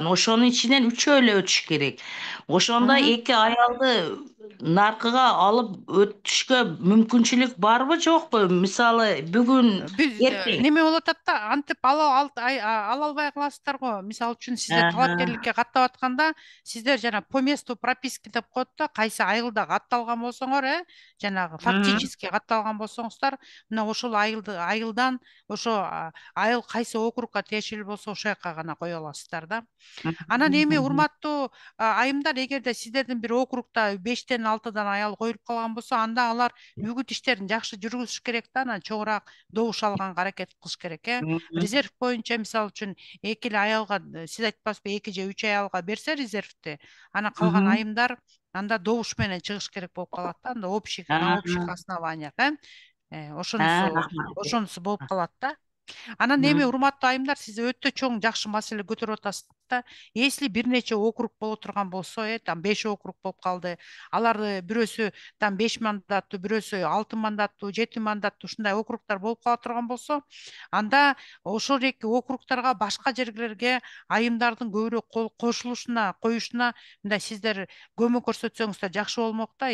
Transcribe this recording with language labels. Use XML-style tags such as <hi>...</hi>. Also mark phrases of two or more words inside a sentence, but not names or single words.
<ky>Ошонун ичинен 3 эле өтүш керек. Ошондо 2 аялды наркыга алып өтүшкө мүмкүнчүлүк барбы, жокпу? Мисалы, бүгүн эртең. Неме болуп атат да, антип ала албай каласыздар го. Мисалы үчүн сиздер талапкерликке каттап атканда, сиздер жана</ky> <ru>по месту прописки</ru> <ky>деп коет да, кайсы айылда катталган болсоңор, жанагы фактически катталган болсоңуздар, мына ошол айылдан ошо айыл кайсы округга тиешелүү болсо ошол жака гана кое аласыздар да. Анан эми урматтуу айымдар, эгерде сиздердин бир округда 5тен 6дан аял коюлуп калган болсо, анда алар үгүт иштерин жакшы жүргүзүш керек да, анан чоңураак добуш алганга аракет кылыш керек, Резерв боюнча мисалы үчүн 2 эле аялга, сиз айтпаспы, 2 же 3 аялга берсе резервти, анан калган айымдар анда добуш менен чыгыш керек болуп калат да, анда</ky> <ru>на общих основаниях,</ru> <ky>ошонусу болуп калат да. Анан эми урматтуу айымдар, сиз өтө чоң жакшы маселе көтөрүп атасыз да. Если бир нече округ боло турган болсо, там 5 округ болуп калды. Аларды бирөөсү там 5 мандаттуу, бирөөсү 6 мандаттуу, 7 мандаттуу ушундай округдар болуп кала турган болсо, анда ошол эки округдарга башка жерлерге айымдардын көбүрөөк кошулушуна, коюшуна мындай сиздер көмөк көрсөтсөңүздөр жакшы болмок да.</ky>